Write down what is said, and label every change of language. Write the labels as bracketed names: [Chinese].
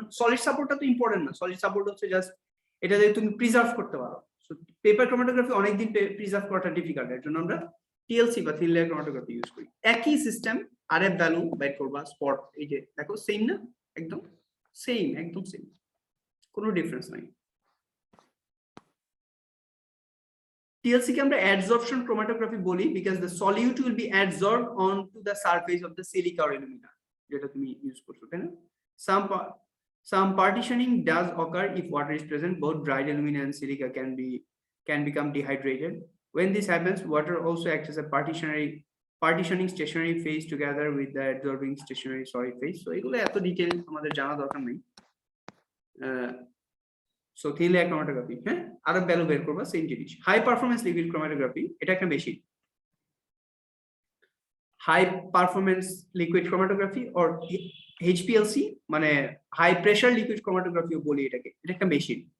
[Bangla] Solid সাপোর্টটা তো important না, সলিড সাপোর্ট হচ্ছে জাস্ট এটা দিয়ে তুমি প্রিজার্ভ করতে পারো। সো পেপার ক্রোমাটোগ্রাফি অনেকদিন প্রিজার্ভ করাটা ডিফিকাল্ট, এর জন্য আমরা টিএলসি বা থিন লেয়ার ক্রোমাটোগ্রাফি ইউজ করি। একই সিস্টেম, আরএফ ভ্যালু বাইট করবা, স্পট, এই যে দেখো সেম না, একদম সেম, একদম সেম, কোনো ডিফারেন্স নাই। TLC কে আমরা [English] adsorption chromatography বলি because the solute will be adsorbed onto the surface of the silica or alumina, [Bangla] যেটা তুমি ইউজ করছো, তাই না? [English] Some partitioning does occur if water is present. Both dried alumina and silica can become dehydrated. When this happens, water also acts as a partitioning stationary phase together with the adsorbing stationary solid phase. So [Bangla] এগুলো এত detail আমাদের জানা দরকার নেই। So thin layer chromatography, হ্যাঁ, আরো value বের করবা সেম জিনিস। হাই পারফরমেন্স লিকুইড ক্রোমাটোগ্রাফি, এটা একটা machine. High performance liquid chromatography or HPLC মানে হাই প্রেসার লিকুইড ক্রোমাটোগ্রাফিও বলি এটাকে, এটা একটা মেশিন।